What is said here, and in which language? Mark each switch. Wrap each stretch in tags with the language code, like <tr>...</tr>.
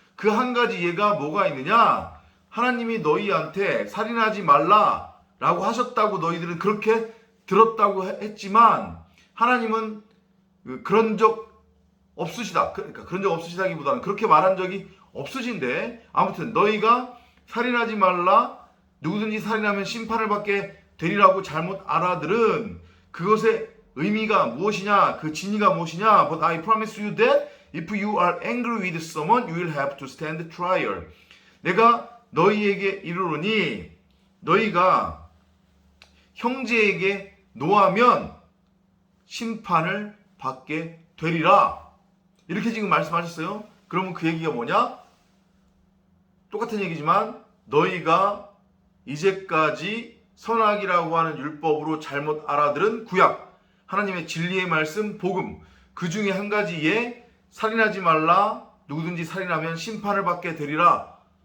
<ko>그 한 가지 예가 뭐가 있느냐? 하나님이 너희한테 살인하지 말라라고 하셨다고 너희들은 그렇게 들었다고 했지만 하나님은 그런 적 없으시다. 그러니까 그런 적 없으시다기보다는 그렇게 말한 적이 없으신데, 아무튼 너희가 살인하지 말라, 누구든지 살인하면 심판을 받게 되리라고 잘못 알아들은 그것의 의미가 무엇이냐, 그 진의가 무엇이냐.</ko> <en>But I promise you that if you are angry with someone, you will have to stand trial.</en> <ko>내가 너희에게 이르노니 너희가 형제에게 노하면 심판을 받게 되리라. 이렇게 지금 말씀하셨어요. 그러면 그 얘기가 뭐냐? 똑같은 얘기지만 너희가 이제까지 선악이라고 하는 율법으로 잘못 알아들은 구약, 하나님의 진리의 말씀, 복음, 그 중에 한 가지에 살인하지 말라, 누구든지 살인하면 심판을 받게 되리라.</ko>